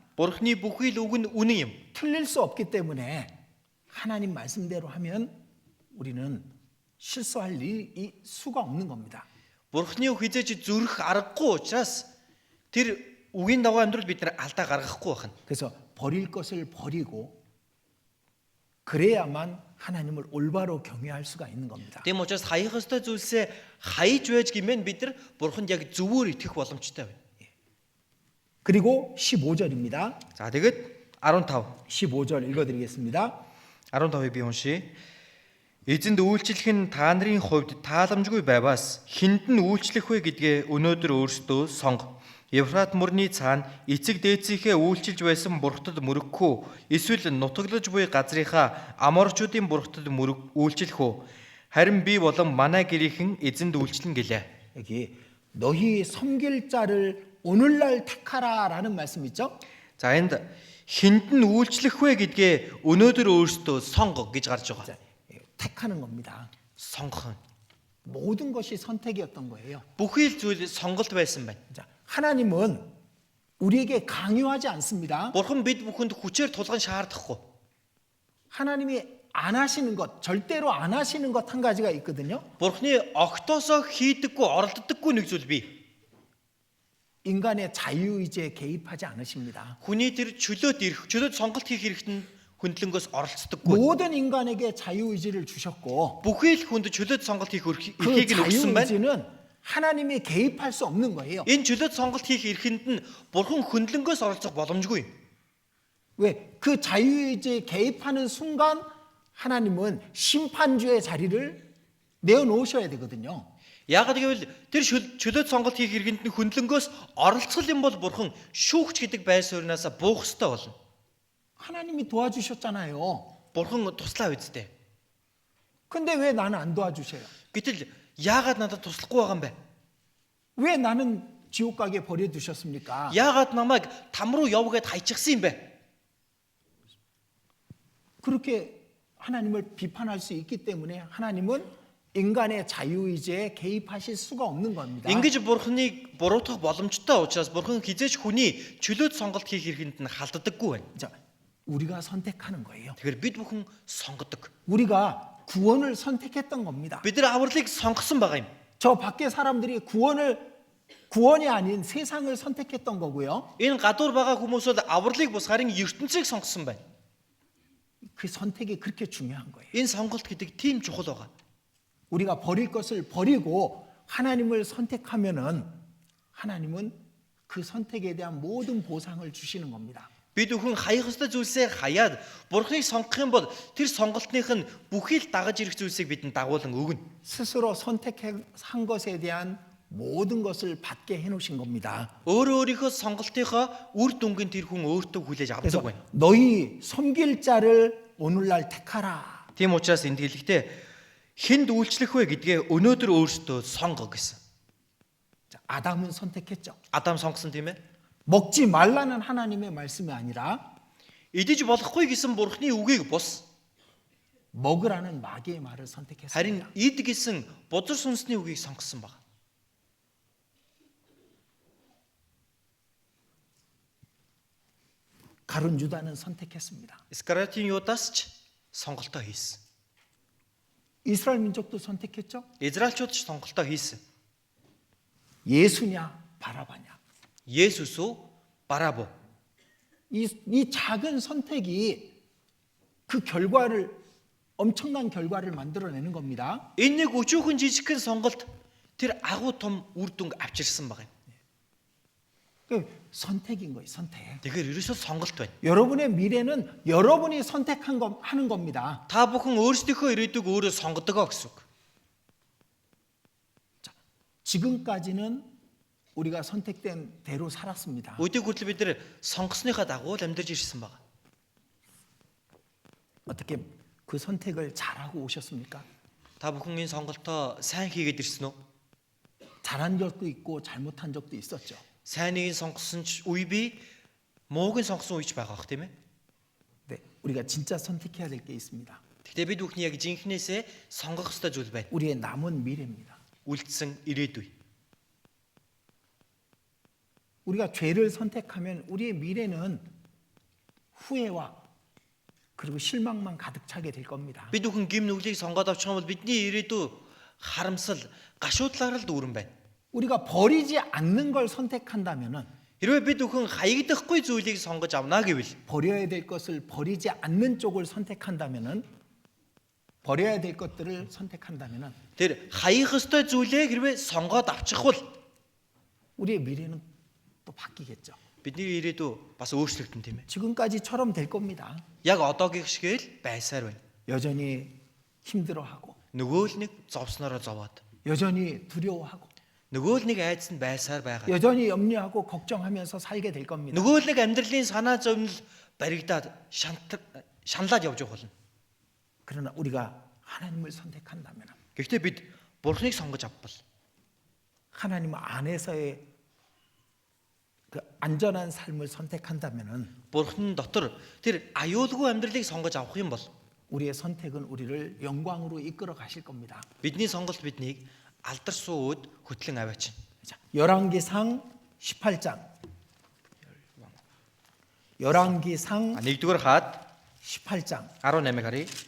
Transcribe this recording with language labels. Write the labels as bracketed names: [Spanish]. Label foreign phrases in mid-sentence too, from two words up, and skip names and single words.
[Mongolian] Бурхны бүхий л үг нь үнэн юм. [Korean] 틀릴 수 없기 때문에 하나님 말씀대로 하면 우리는 실수할 수가 없는 겁니다. [Mongolian] Бурхны үг хизээч зүрх аргагүй учраас тэр үгийн дагуу амьдрал бид нар алдаа гаргахгүй байна. [Korean] 그래서 버릴 것을 버리고 그래야만 하나님을 올바로 경외할 수가 있는 겁니다. [Mongolian] Тийм учраас хаях ёстой зүйлсээ хаяж байж гэмээр бид нар Бурханд яг зөвөр итгэх боломжтой байна. [Korean] 그리고 15절입니다. [Mongolian] За тэгэд 15. [Korean] 15절 읽어드리겠습니다. [Mongolian] 15-ыг би уншия. Эзэнд үйлчлэх нь та нарын хувьд тааламжгүй байваас хүнд нь үйлчлэх вэ гэдгээ өнөөдөр өөрсдөө сонго. Ефрат мөрний цаана эцэг дээцийнхээ үйлчилж байсан бурхтад мөрөгхөө эсвэл нутаглаж буй газрынхаа аморчуудын бурхтад үйлчлэх үү? Харин би болон манай гэрийнхэн эзэнд үйлчлэн гэлээ. [Korean] 여기 너희 섬길 자를 오늘날 택하라라는 말씀 있죠? [Mongolian] За энд хүнд нь үйлчлэх вэ гэдгээ өнөөдөр өөрсдөө сонго гэж гарч байгаа. [Korean] 택하는 겁니다. [Mongolian] сонгох. [Korean] 모든 것이 선택이었던 거예요. [Mongolian] бүхий л зүйл сонголт байсан байна. [Korean] 자, 하나님은 우리에게 강요하지 않습니다. [Mongolian] Бурхан бид бүхэнд хүчээр тулган шаардахгүй. [Korean] 하나님이 안 하시는 것, 절대로 안 하시는 것 한 가지가 있거든요. [Mongolian] Бурханы огтоосоо хийдэггүй, оролддоггүй нэг зүйл бий. [Korean] 인간의 자유의지에 개입하지 않으십니다. [Mongolian] Хүний тэр чөлөөд сонголт хийх хэрэгт хүндлэнгөөс оролцдоггүй. [Korean] 모든 인간에게 자유의지를 주셨고 [Mongolian] бүхий л хүнд чөлөөд сонголт хийх [Korean] 그 [Mongolian] эрхийг нь өгсөн байна. [Korean] 자유의지는 하나님이 개입할 수 없는 거예요. [Mongolian] Энэ чөлөөд сонголт хийх эрхэнд нь Бурхан хүндлэнгөөс оролцох боломжгүй. [Korean] 왜? 그 자유의지에 개입하는 순간 하나님은 심판주의 자리를 내어놓으셔야 되거든요. [Mongolian] Яагаад гэвэл тэр чөлөөд сонголт хийх эрхэнд нь хүндлэнгөөс оролцох юм бол Бурхан шүүгч гэдэг байр сууриасаа буух ёстой болно. [Korean] 하나님이 도와주셨잖아요. [Mongolian] Бурхан туслаа үсттэй. [Korean] 근데 왜 나는 안 도와주셔요? [Mongolian] Гэтэл яагаад надад туслахгүй байгаа юм бэ? [Korean] 왜 나는 지옥 가게 버려두셨습니까? [Mongolian] Яагаад намайг там руу явгээд хайчихсан юм бэ? [Korean] 그렇게 하나님을 비판할 수 있기 때문에 하나님은 인간의 자유의지에 개입하실 수가 없는 겁니다. [Mongolian] Ингэж Бурханыг буруутгах боломжтой учраас Бурхан хизээч хүний чөлөөт сонголт хийх хэрэгэнд нь халддаггүй байна. [Korean] 자, 우리가 선택하는 거예요. [Mongolian] Тэгэхээр бид бүхэн сонгодог. [Korean] 우리가 구원을 선택했던 겁니다. [Mongolian] Бид нар авралыг сонгосон байгаа юм. [Korean] 저 밖에 사람들이 구원이 아닌 세상을 선택했던 거고요. [Mongolian] Энэ гадуур байгаа хүмүүсүүд авралыг бус харин ертөнцийг сонгосон байна. [Korean] 그 선택이 그렇게 중요한 거예요. [Mongolian] Энэ сонголт гэдэг тийм чухал байгаа. [Korean] 우리가 버릴 것을 버리고 하나님을 선택하면은 하나님은 그 선택에 대한 모든 보상을 주시는 겁니다. [Mongolian] Бид бүхэн хаях ёстой зүйлсээ хаяад Бурханыг сонгох юм бол тэр сонголтных нь бүхий л дагаж ирэх зүйлсийг бидэнд дагуулan өгнө. [Korean] 스스로 선택한 것에 대한 모든 것을 받게 해놓으신 겁니다. [Mongolian] Өөрийнхөө сонголтынхоо үр дүнгийн тэр хүн өөртөө хүлээж [Korean] 그래서 [Mongolian] авдаг байна. [Korean] 너희 섬길 자를 오늘날 택하라. [Mongolian] Тийм учраас энд хэлэхдээ хэнд үйлчлэх вэ гэдгээ өнөөдөр өөртөө сонго гэсэн. [Korean] 자, 아담은 선택했죠. [Mongolian] Адам сонгосон тийм ээ. [Korean] 먹지 말라는 하나님의 말씀이 아니라 [Mongolian] Идэж болохгүй гэсэн Бурхны үгийг бус. [Korean] 먹으라는 마귀의 말을 선택했습니다. [Mongolian] Харин ид гэсэн бузар сүнсний үгийг сонгосон баг. [Korean] 가룟 유다는 선택했습니다. [Mongolian] Искариотын Юдас ч сонголтоо хийсэн. [Korean] 이스라엘 민족도 선택했죠. [Mongolian] Израильчууд ч сонголтоо хийсэн. [Korean] 예수냐 바라바냐. [Mongolian] Есүс үү, Бараб уу? [Korean] 이 작은 선택이 그 결과를 엄청난 결과를 만들어내는 겁니다. [Mongolian] Энэ нэг өчүүхэн жижигхэн сонголт тэр агуу том үр дүнг авчирсан баг юм. [Korean] 그 선택인 거예요. 선택. [Mongolian] Тэгэхээр ерөөсөө сонголт байна. [Korean] 여러분의 미래는 여러분이 하는 겁니다. [Mongolian] Та бүхэн өөрсдийнхөө ирээдүг өөрөө сонгодогоо гэсэн үг. [Korean] 지금까지는 우리가 선택된 대로 살았습니다. [Mongolian] Өдийг хүртэл бид нэр сонгосныхаа дагуу л амьдарч ирсэн баг. [Korean] 어떻게 그 선택을 잘하고 오셨습니까? [Mongolian] Та бүхэн энэ сонголтоо сайн хийгээд ирсэн үү? [Korean] 잘한 적도 있고 잘못한 적도 있었죠. [Mongolian] Сайныг сонгосон ч үе бий, мууг нь сонгосон үе ч байгаа бах тийм ээ. [Korean] 네, 우리가 진짜 선택해야 될 게 있습니다. [Mongolian] Гэхдээ бид бүхний яг жинхнээсээ сонгох ёстой зүйл байна. [Korean] 우리의 남은 미래입니다. [Mongolian] Үлдсэн ирээдүй. [Korean] 우리가 죄를 선택하면 우리의 미래는 후회와 그리고 실망만 가득 차게 될 겁니다. [Mongolian] Бид бүхэн гим нүглийг сонгоод авчих юм бол бидний ирээдүй харамсал, гашуудлаар л дүүрэн байна. [Korean] 우리가 버리지 않는 걸 선택한다면은 [Mongolian] Хэрвээ бид бүхэн хаягдахгүй зүйлийг сонгож авна гэвэл [Korean] 버려야 될 것을 버리지 않는 쪽을 선택한다면은 버려야 될 것들을 선택한다면은 [Mongolian] тэр хаях ёстой зүйлээ хэрвээ сонгоод авчих бол [Korean] 우리의 미래는 또 바뀌겠죠. [Mongolian] бидний ирээдүй бас өөрчлөгдөн тийм ээ. [Korean] 지금까지처럼 될 겁니다. [Mongolian] Яг одоогийн шигээл байсаар байна. [Korean] 여전히 힘들어하고 [Mongolian] Нөгөө л нэг зовсноороо зовоод, [Korean] 여전히 두려워하고 [Mongolian] нөгөө л нэг айдас нь байсаар байгаа. [Korean] 여전히 염려하고 걱정하면서 살게 될 겁니다. [Mongolian] Нөгөө л нэг амьдралын санаа зовнил баригдаад шаналаад явж байгаа болно. [Korean] 그러나 우리가 하나님을 선택한다면 [Mongolian] Гэхдээ бид Бурхныг сонгож авбал [Korean] 하나님 안에서의 그 안전한 삶을 선택한다면은 [Mongolian] Бурхан дотор тэр аюулгүй амьдралыг сонгож авах юм бол [Korean] 우리의 선택은 우리를 영광으로 이끌어 가실 겁니다. [Mongolian] бидний сонголт биднийг алдар сууд хөтлөн аваач. [Korean] 자, 열왕기상 18장. 열왕기상 [Mongolian] 1-р хаад [Korean] 18장. [Mongolian] 18-ыг харъя.